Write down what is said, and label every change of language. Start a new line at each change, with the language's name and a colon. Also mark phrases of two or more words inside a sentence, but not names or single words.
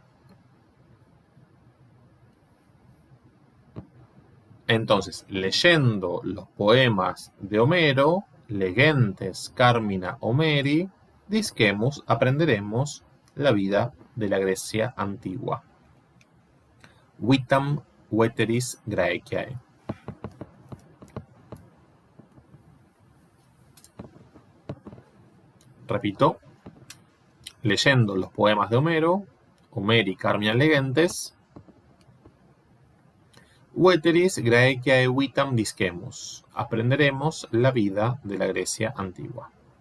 Spanish: Entonces, leyendo los poemas de Homero,
Latin: legentes Carmina Homeri, disquemus,
Spanish: aprenderemos la vida de la Grecia antigua.
Latin: Vitam veteris Graeciae.
Spanish: Repito, leyendo los poemas de Homero,
Latin: Homeri Carmina legentes, veteris Graeciae vitam disquemus,
Spanish: aprenderemos la vida de la Grecia antigua.